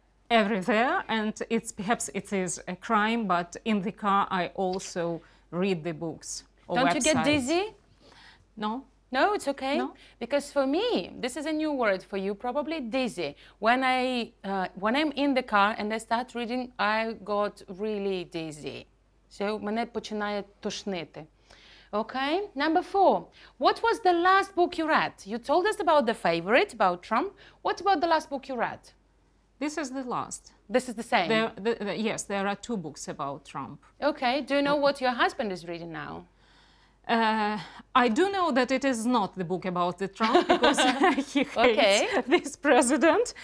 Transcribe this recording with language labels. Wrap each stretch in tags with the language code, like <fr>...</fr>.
<en>Everywhere, and perhaps it is a crime, but in the car I also read the books or Don't websites. you get dizzy? No. No, it's okay. No? Because for me, this is a new word for you, probably dizzy. When I'm in the car and I start reading, I got really dizzy.</en> <uk>So мене починає тошнити.</uk> <en>Okay, number 4. What was the last book you read? You told us about the favorite, about Trump. What about the last book you read? This is the last. This is the same. Yes, there are 2 books about Trump. Okay, do you know what your husband is reading now? I do know that it is not the book about the Trump, because he hates this president.</en>